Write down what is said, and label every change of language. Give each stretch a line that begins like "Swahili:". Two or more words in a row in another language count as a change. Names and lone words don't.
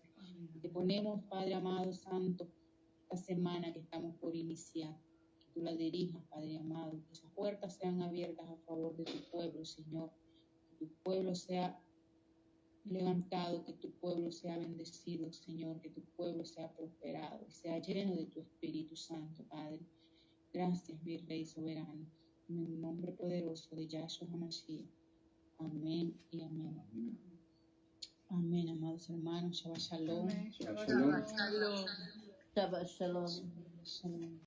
Spanish: Y te ponemos, Padre amado, santo, esta semana que estamos por iniciar, que tú la dirijas, Padre amado, que esas puertas sean abiertas a favor de tu pueblo, Señor, que tu pueblo sea levantado, que tu pueblo sea bendecido, Señor, que tu pueblo sea prosperado, y sea lleno de tu Espíritu Santo, Padre. Gracias, mi Rey soberano, en el nombre poderoso de
Hebrew: ישוע המשיח.
Spanish: Amén y amén. Amén, amados hermanos.
Hebrew: שבת שלום.
Spanish: Amén.
Hebrew: שבת שבת שלום. שלום. שבת שלום. שלום.